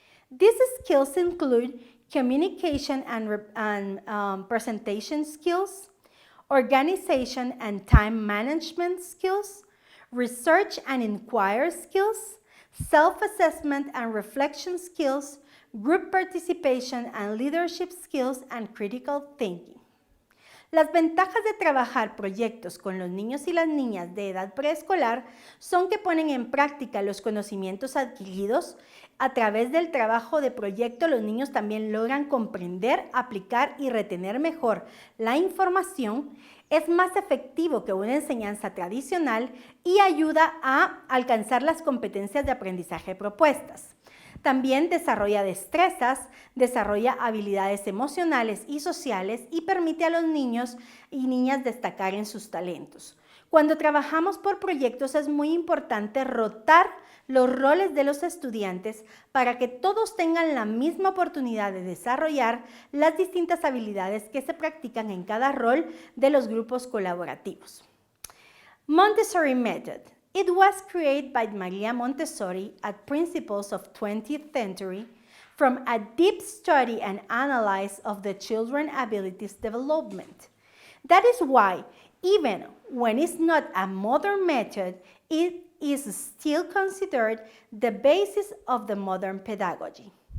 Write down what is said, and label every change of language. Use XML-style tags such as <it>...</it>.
<en>These skills include communication and presentation skills, organization and time management skills, research and inquire skills, self-assessment and reflection skills, group participation and leadership skills, and critical thinking.</en> <es>Las ventajas de trabajar proyectos con los niños y las niñas de edad preescolar son que ponen en práctica los conocimientos adquiridos. A través del trabajo de proyecto, los niños también logran comprender, aplicar y retener mejor la información. Es más efectivo que una enseñanza tradicional y ayuda a alcanzar las competencias de aprendizaje propuestas. También desarrolla destrezas, desarrolla habilidades emocionales y sociales y permite a los niños y niñas destacar en sus talentos. Cuando trabajamos por proyectos es muy importante rotar los roles de los estudiantes para que todos tengan la misma oportunidad de desarrollar las distintas habilidades que se practican en cada rol de los grupos colaborativos.</es> <en>Montessori Method. It was created by Maria Montessori at principles of 20th century from a deep study and analysis of the children's abilities development. That is why, even when it's not a modern method, it is still considered the basis of the modern pedagogy.</en>